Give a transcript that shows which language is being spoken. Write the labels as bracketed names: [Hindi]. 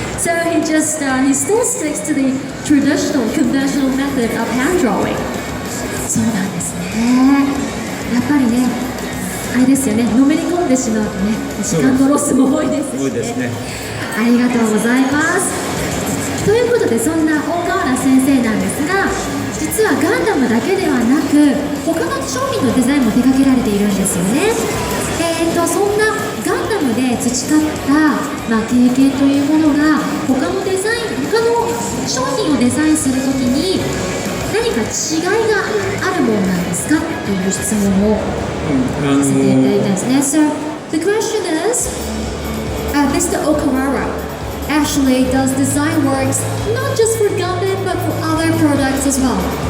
[English] So he still sticks to the traditional, conventional method of hand drawing. [Japanese] そうなんですね。やっぱりね、あれですよね、のめり込んでしまうとね、時間のロスも多いですしね。多いですね。ありがとうございます。ということで、そんな大河原先生なんですが、実はガンダムだけではなく、他の商品のデザインも手掛けられているんですよね。そんなガンダムで培った、経験というものが他の商品をデザインするときに何か違いがあるものなんですかっていう質問をさせていただいたんですね。 [English] So the question is, Mr. Okawara actually does design works not just for Gundam but for other products as well.